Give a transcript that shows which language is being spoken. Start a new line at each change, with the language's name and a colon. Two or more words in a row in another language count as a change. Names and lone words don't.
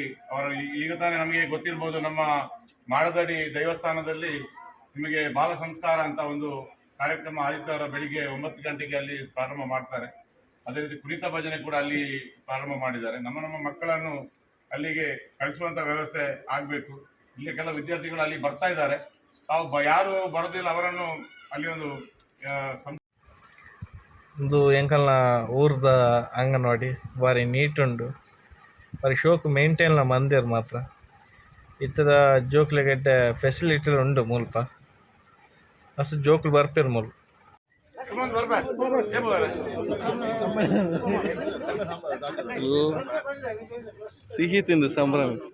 Kannada: ಅವರು ಈಗ ತಾನೇ ನಮಗೆ ಗೊತ್ತಿರ್ಬೋದು, ನಮ್ಮ ಮಾಡದಡಿ ದೇವಸ್ಥಾನದಲ್ಲಿ ನಿಮಗೆ ಬಾಲ ಸಂಸ್ಕಾರ ಅಂತ ಒಂದು ಕಾರ್ಯಕ್ರಮ ಆದಿತ್ಯವಾರ ಬೆಳಿಗ್ಗೆ 9 ಗಂಟೆಗೆ ಅಲ್ಲಿ ಪ್ರಾರಂಭ ಮಾಡ್ತಾರೆ. ಅದೇ ರೀತಿ ಕುಣಿತ ಭಜನೆ ಕೂಡ ಅಲ್ಲಿ ಪ್ರಾರಂಭ ಮಾಡಿದ್ದಾರೆ. ನಮ್ಮ ಮಕ್ಕಳನ್ನು ಅಲ್ಲಿಗೆ ಕಳಿಸುವಂಥ ವ್ಯವಸ್ಥೆ ಆಗಬೇಕು. ಇಲ್ಲಿ ಕೆಲವು ವಿದ್ಯಾರ್ಥಿಗಳು ಅಲ್ಲಿ ಬರ್ತಾ ಇದ್ದಾರೆ. ತಾವು ಯಾರು ಬರೋದಿಲ್ಲ ಅವರನ್ನು ಅಲ್ಲಿ
Tulu: ಒಂದು ಎಂಕಲ್ನ ಊರ್ದ ಅಂಗನವಾಡಿ ಬಾರಿ ನೀಟ್ ಉಂಡು, ಬಾರಿ ಶೋಕು ಮೇಂಟೈನ್ಲ ಮಂದಿರು ಮಾತ್ರ ಇತ್ತರ ಜೋಕ್ಲೆಗಡ್ಡೆ ಫೆಸಿಲಿಟಿ ಉಂಡು. ಮುಲ್ಪ ಮಸ್ತ್ ಜೋಕ್ಲು ಬರ್ಪೇರು ಮೂಲು
Kannada: ಸಿಹಿ ತಿಂದು ಸಂಭ್ರಮ.